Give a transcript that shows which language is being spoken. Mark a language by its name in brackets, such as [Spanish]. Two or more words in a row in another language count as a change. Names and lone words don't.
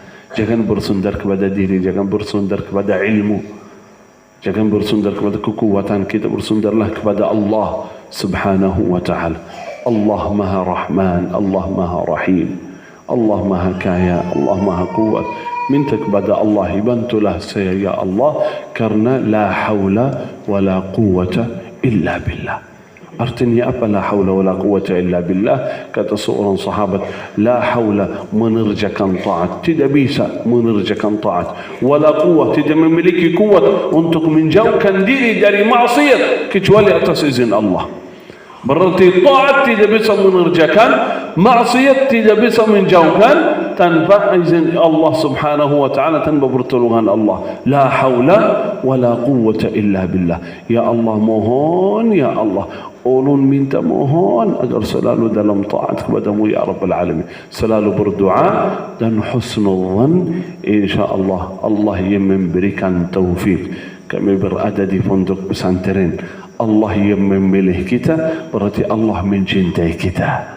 [Indonesian] Jangan bersandar kepada diri, jangan bersandar kepada ilmu, jangan bersandar kepada kekuatan kita, bersandarlah kepada Allah [Arabic] سبحانه وتعالى. [Indonesian] Allah Maha Rahman, Allah Maha Rahim, Allah Maha Kaya, Allah Maha Kuat. Minta kepada Allah, bantulah saya ya Allah, karena [Arabic] لا حول ولا قوة إلا بالله. [Indonesian] Artinya apa [Arabic] لا حول ولا قوة إلا بالله? [Indonesian] Kata seorang sahabat, [Arabic] لا حول [Indonesian] menerjakan taat, tidak bisa menerjakan taat. [Arabic] ولا قوة, [Indonesian] tidak memiliki kuat untuk menjauhkan diri dari maksiat kecuali atas izin Allah. Berarti taat tidak bisa mengerjakan, maksiat tidak bisa menjauhkan tanpa izin Allah [Arabic] سبحانه وتعالى, [Indonesian] tanpa pertolongan Allah. [Arabic] لا حول ولا قوة إلا بالله. [Indonesian] Ya Allah mohon, ya Allah ulun minta mohon agar selalu dalam taat kepadamu [Arabic] يا رب العالمين. [Indonesian] Selalu berdoa dan husnuzan, insyaAllah Allah yang memberikan taufik. Kami berada di pondok pesantren, Allah yang memilih kita, berarti Allah mencintai kita.